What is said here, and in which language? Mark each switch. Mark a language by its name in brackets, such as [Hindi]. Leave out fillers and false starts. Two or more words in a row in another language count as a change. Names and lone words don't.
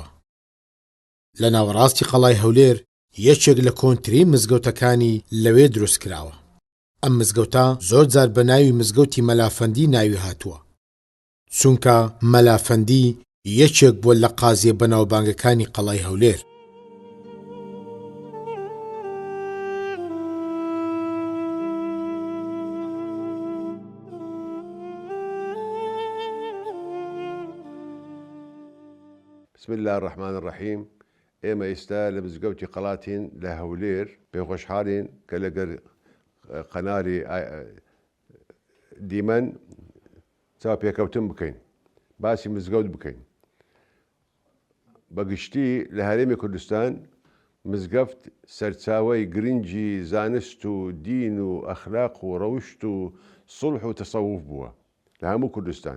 [Central Kurdish] لە ناوەڕاستی قەڵای هەولێر یەکێک لە کۆنترین مزگەوتەکانی لەوێ دروست کراوە. ئەم مزگەوتە زۆر جار بە ناوی مزگەوتی مەلافەندی ناوی هاتووە، چونکە مەلافەندی یەکێک بووە لە قازیە بەناوبانگەکانی قەڵای هەولێر. [Arabic] بسم الله الرحمن الرحيم. [Central Kurdish] ئێمە ئێستا لە مزگەوتی قەڵاتین لە هەولێر پێخۆشحاڵین کە لەگەر قەناری دیمەن چاو پێکەوتن بکەین، باسی مزگەوت بکەین. بەگشتی لە هەرێمی کوردستان مزگەفت سەرچاوەی گرنگی زانست و دین و ئەخلاق و ڕەوشت و سڵح و تەسەووف بووە لە هەموو کوردستان.